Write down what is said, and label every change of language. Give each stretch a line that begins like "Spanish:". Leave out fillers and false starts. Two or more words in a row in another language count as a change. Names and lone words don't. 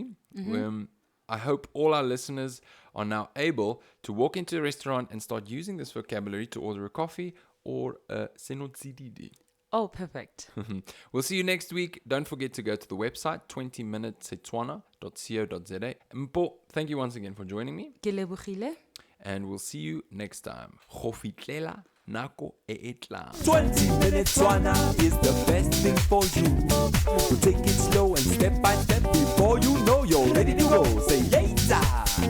English: I hope all our listeners are now able to walk into a restaurant and start using this vocabulary to order a coffee or a senotsididi. Oh, perfect. We'll see you next week. Don't forget to go to the website, 20minutesetswana.co.za. Mpho, thank you once again for joining me.
Tswana: Ke lebogile.
English: And we'll see you next time.
Tswana: Go fitlela nako e tlang.
English: 20 minutes Setswana is the best thing for you. So take it slow and step by step before you know you're ready to go. Say later.